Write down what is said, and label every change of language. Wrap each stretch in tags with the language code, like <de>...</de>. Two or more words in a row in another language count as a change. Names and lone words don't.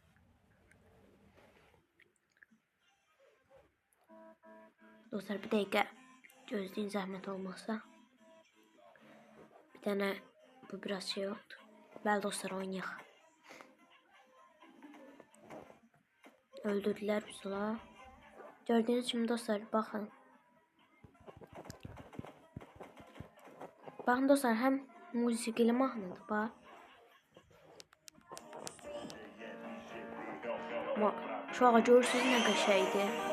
<az>Dostlar bir dəqiqə gözləyin zəhmət olmazsa. Bir dənə bu biraz şey oldu. Bəli dostlar oynayaq. Öldürdülər bizi la.</az> <tr>Gördüğünüz gibi dostlar bakın. Bakın dostlar hem müzikli mahnıdır bak. Ama şu an görürsünüz ne qəşəngdir.</tr>